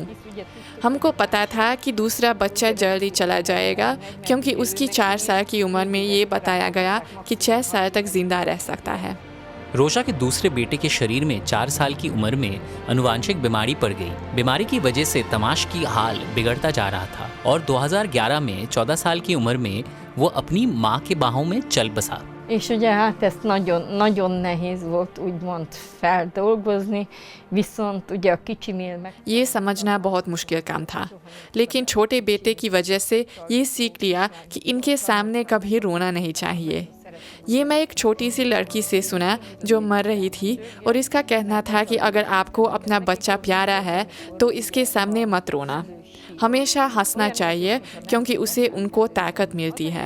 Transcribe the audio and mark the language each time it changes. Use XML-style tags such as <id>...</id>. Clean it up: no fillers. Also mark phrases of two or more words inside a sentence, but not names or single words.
<hi>हमको पता था कि दूसरा बच्चा जल्दी चला जाएगा, क्योंकि उसकी 4 साल की उम्र में ये बताया गया कि 6 साल तक जिंदा रह सकता है। रोशा के दूसरे बेटे के शरीर में 4 साल की उम्र में अनुवांशिक बीमारी पड़ गई। बीमारी की वजह से तमाश की हाल बिगड़ता जा रहा था और 2011 में 14 साल की उम्र में वो अपनी माँ के बाहों में चल बसा।</hi> <hu>És ugye hát ezt nagyon nehéz volt úgymond feldolgozni, viszont ugye a kicsinél meg...</hu> <hi>ये समझना बहुत मुश्किल काम था, लेकिन छोटे बेटे की वजह से ये सीख लिया कि इनके सामने कभी रोना नहीं चाहिए। ये मैं एक छोटी सी लड़की से सुना जो मर रही थी, और इसका कहना था कि अगर आपको अपना बच्चा प्यारा है तो इसके सामने मत रोना, हमेशा हंसना चाहिए, क्योंकि उससे उनको ताकत मिलती है।</hi>